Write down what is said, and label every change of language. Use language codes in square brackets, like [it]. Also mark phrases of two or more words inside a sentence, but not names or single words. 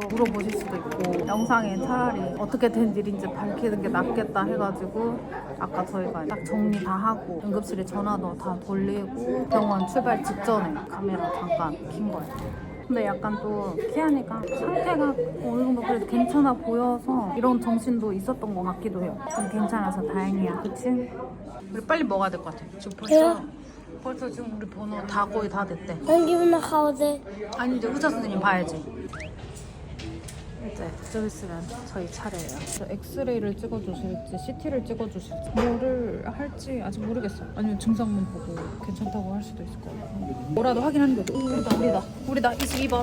[ko] 물어보실 수도 있고 영상에 차라리 어떻게 된 일인지 밝히는 게 낫겠다 해가지고 아까 저희가 딱 정리 다 하고 응급실에 전화도 다 돌리고 병원 출발 직전에 카메라 잠깐 킨 거예요. 근데 약간 또 키아니가 상태가 어느 정도 그래도 괜찮아 보여서 이런 정신도 있었던 것 같기도 해요. 좀 괜찮아서 다행이야. 그치? 우리 빨리 먹어야 될 것 같아. 지금 벌써 지금 우리 번호 다 거의 다 됐대. [de] Dann gehen wir nach Hause. [ko] 아니 이제 의사 선생님 봐야지. 이제 좀 있으면 저희 차례예요. 엑스레이를 찍어주실지 CT를 찍어주실지 뭐를 할지 아직 모르겠어요. 아니면 증상만 보고 괜찮다고 할 수도 있을 것 같고 뭐라도 확인하는 거죠. 우리다 22번.